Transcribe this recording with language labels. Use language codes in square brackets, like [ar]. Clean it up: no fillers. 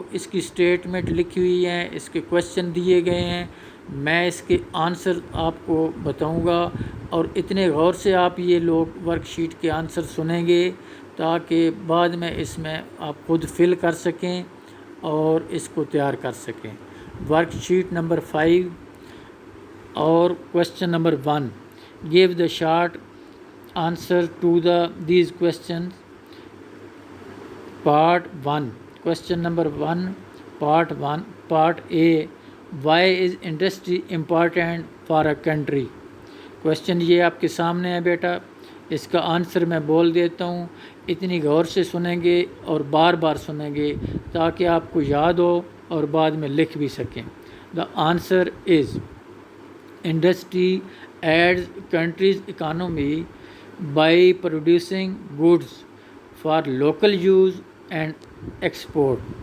[ur] کی اسٹیٹمنٹ لکھی ہوئی ہیں، اس کے کویشچن دیے گئے ہیں، میں اس کے آنسر آپ کو بتاؤں گا، اور اتنے غور سے آپ یہ لوگ ورک شیٹ کے آنسر سنیں گے تاکہ بعد میں اس میں آپ خود فل کر سکیں اور اس کو تیار کر سکیں۔ ورک شیٹ نمبر 5 اور question number 1، [en] give the short answer to these questions. Part 1, question number 1, part 1, part A, why is industry important for a country? [ur] Question یہ آپ کے سامنے ہے بیٹا، اس کا آنسر میں بول دیتا ہوں، اتنی غور سے سنیں گے اور بار بار سنیں گے تاکہ آپ کو یاد ہو اور بعد میں لکھ بھی سکیں۔ [en] The answer is industry adds country's economy by producing goods for local use and export.